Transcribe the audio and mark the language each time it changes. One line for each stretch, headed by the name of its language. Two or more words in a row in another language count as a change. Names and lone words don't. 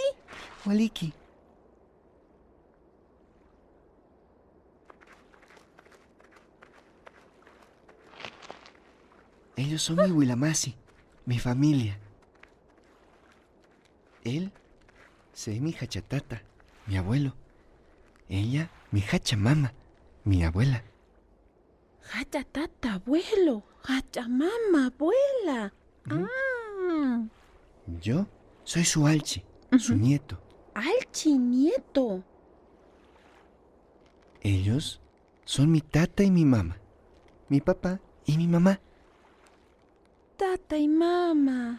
Aymara: Waliki.
Spanish: Ellos son mi Wilamasi, mi familia. Él, se mi hachatata, mi abuelo. Ella, mi hachamama, mi abuela.
Aymara: Hacha tata, abuelo. Hacha mama,
Spanish: abuela. Yo soy su alchi, su nieto. Alchi, nieto. Ellos son mi tata y mi mamá, mi papá y mi mamá. Tata y mama.